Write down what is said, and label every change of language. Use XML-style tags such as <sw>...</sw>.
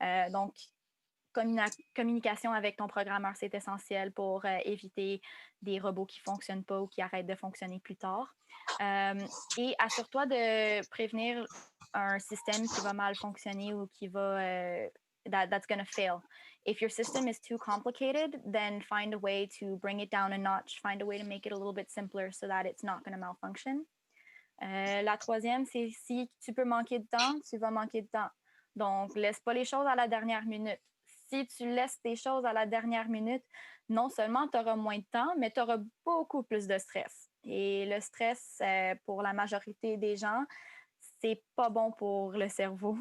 <fr>Donc, communication avec ton programmeur, c'est essentiel pour éviter des robots qui ne fonctionnent pas ou qui arrêtent de fonctionner plus tard. Et assure-toi de prévenir un système qui va mal fonctionner ou qui va</fr> <en>that's going to fail. If your system is too complicated, then find a way to bring it down a notch, find a way to make it a little bit simpler so that it's not going to malfunction.</en> <fr>La troisième, c'est si tu peux manquer de temps, tu vas manquer de temps. Donc, laisse pas les choses à la dernière minute. Si tu laisses tes choses à la dernière minute, non seulement tu auras moins de temps, mais tu auras beaucoup plus de stress. Et le stress, pour la majorité des gens, c'est pas bon pour le cerveau.</fr>